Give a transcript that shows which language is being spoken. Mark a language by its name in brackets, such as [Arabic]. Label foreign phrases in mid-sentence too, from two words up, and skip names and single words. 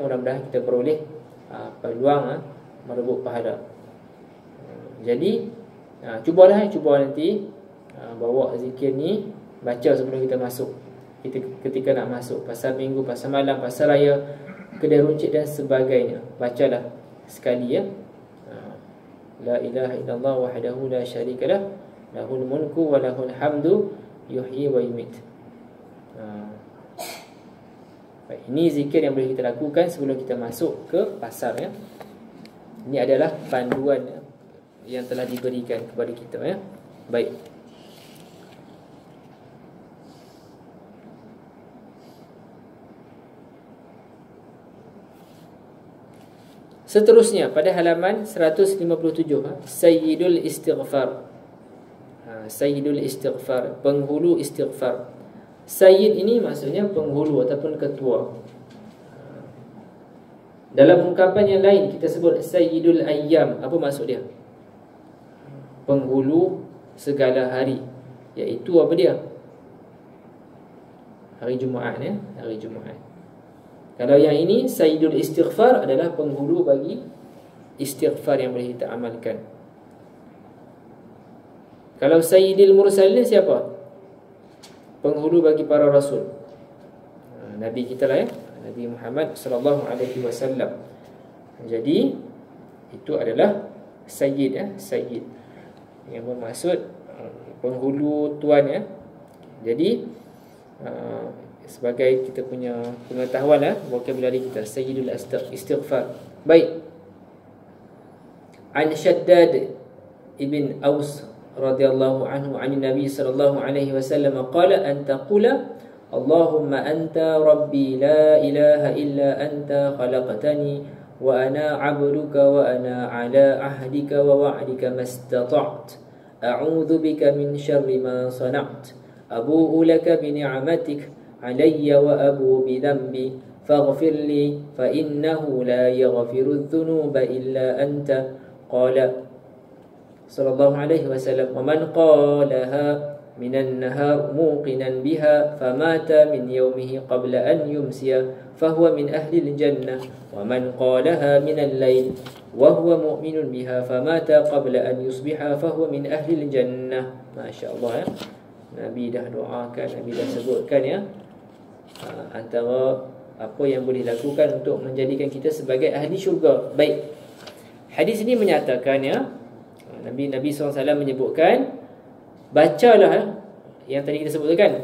[Malay] Mudah-mudahan kita peroleh peluang merebut pahala. Jadi cuba nanti bawa zikir ni, baca sebelum kita masuk. Ketika nak masuk pasar minggu, pasar malam, pasar raya, kedai runcit dan sebagainya, bacalah sekali, ya. [Arabic] لا إله إلا الله وحده لا شريك له، له الملك وله الحمد يحيي ويميت. [Malay] Baik, ini zikir yang boleh kita lakukan sebelum kita masuk ke pasar, ya. Ini adalah panduan yang telah diberikan kepada kita, ya. Baik. Seterusnya pada halaman 157, Sayyidul Istighfar. Sayyidul Istighfar, penghulu istighfar. Sayyid ini maksudnya penghulu ataupun ketua. Dalam ungkapan yang lain kita sebut [Arabic] سيد الأيام. [Malay] Apa maksud dia? Penghulu segala hari, iaitu apa dia? Hari Jumaat, ya, hari Jumaat. Kalau yang ini Sayyidul Istighfar adalah penghulu bagi istighfar yang boleh kita amalkan. Kalau [Arabic] سيد المرسلين [Malay] siapa? Penghulu bagi para rasul. Nabi kita lah, ya, Nabi Muhammad [Arabic] صلى الله عليه وسلم. [Malay] Jadi itu adalah Sayyid, ya, Sayyid yang bermaksud penghulu tuan, ya. Jadi sebagai kita punya pengetahuan, ya, vocabulary kita, Sayyidul Istighfar. Baik. [Arabic] عن شداد بن أوس رضي الله عنه عن النبي صلى الله عليه وسلم قال أن تقول اللهم أنت ربي لا إله إلا أنت خلقتني و وأنا عبدك وأنا على عهدك ووعدك ما استطعت أعوذ بك من شر ما صنعت أبوء لك بنعمتك علي وأبوء بذنبي فاغفر لي فإنه لا يغفر الذنوب إلا أنت قال صلى الله عليه وسلم ومن قالها من النهار موقنا بها فمات من يومه قبل أن يمسي فهو من أهل الجنة ومن قالها من الليل وهو مؤمن بها فمات قبل أن يصبح فهو من أهل الجنة. [Malay] Masya-Allah, ya. Nabi dah doakan, Nabi dah sebutkan, ya, antara apa yang boleh dilakukan untuk menjadikan kita sebagai ahli syurga. Baik. Hadis ini menyatakan, ya, Nabi SAW menyebutkan, bacalah yang tadi kita sebutkan.